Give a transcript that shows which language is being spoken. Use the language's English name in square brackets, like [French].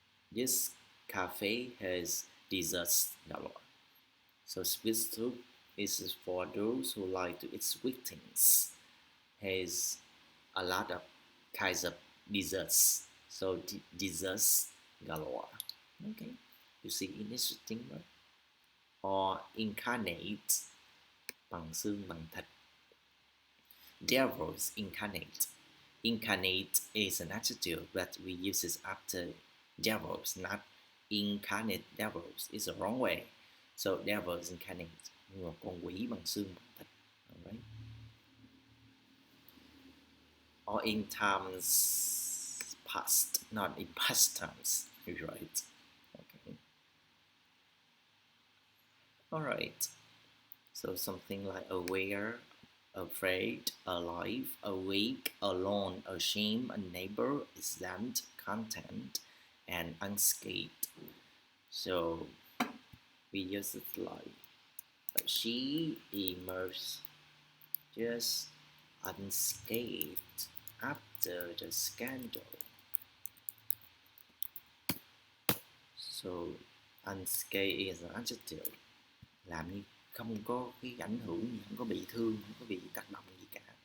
[English] This cafe has desserts galore. So sweet tooth is for those who like to eat sweet things. Has a lot of kinds of desserts. So desserts galore. Okay, you see interesting, right? Or incarnate, [Vietnamese] bằng xương bằng thịt. [English] Devils incarnate. Incarnate is an adjective that we use it after devils, not incarnate devils. It's the wrong way. So devils incarnate, [Vietnamese] một con quỷ bằng xương bằng thịt. [English] Alright. Or in times past, not in past times. Right. Okay. Alright. So something like aware, afraid, alive, awake, alone, ashamed, a neighbor, exempt, content, and unscathed. So we use it like she emerged just unscathed after the scandal. So unscathed is an adjective, [Vietnamese] làm như không có cái ảnh hưởng gì, không có bị thương, không có bị tác động gì cả.